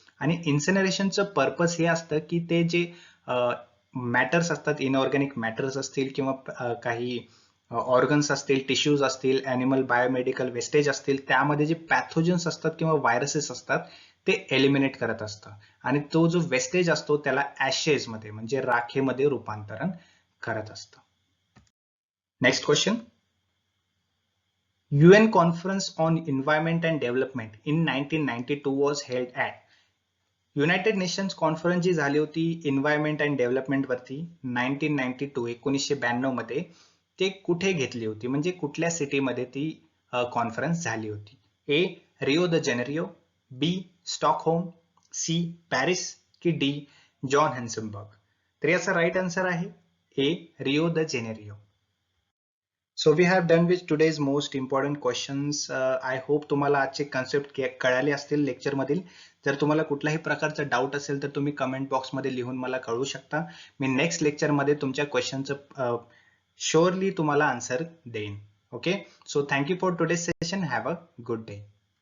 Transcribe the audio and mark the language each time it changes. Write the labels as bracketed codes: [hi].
[mr] आणि इन्सिनरेशनचं पर्पज हे असतं की ते जे मॅटर्स असतात, इनऑर्गॅनिक मॅटर्स असतील किंवा काही ऑर्गन्स असतील, टिश्यूज असतील, ॲनिमल बायोमेडिकल वेस्टेज असतील, त्यामध्ये जे पॅथोजन्स असतात किंवा व्हायरसेस असतात ते एलिमिनेट करत असतं. आणि तो जो वेस्टेज असतो त्याला ऍशेस मध्ये म्हणजे राखेमध्ये रूपांतरण करत असतं. [en] Next question. UN Conference on Environment and Development in 1992 was held at. [mr] United nations conference जी झाली होती एन्व्हायरमेंट अँड डेव्हलपमेंट वरती 1992 मध्ये, ते कुठे घेतली होती, म्हणजे कुठल्या सिटीमध्ये ती कॉन्फरन्स झाली होती? ए Rio the Janeiro, B Stockholm, C Paris की डी जॉन हॅन्सनबर्ग? तर याचा राईट आन्सर आहे ए Rio the Janeiro. [en] So we have done with today's most important questions. [mr] I hope तुम्हाला आजचे कन्सेप्ट कळाले असतील लेक्चर मधील. जर तुम्हाला कुठल्याही प्रकारचा डाऊट असेल तर तुम्ही कमेंट बॉक्समध्ये लिहून मला कळवू शकता. मी नेक्स्ट लेक्चरमध्ये तुमच्या क्वेश्चनचं श्युअरली तुम्हाला आन्सर देईन. [en] Okay, so thank you for today's session. Have a good day.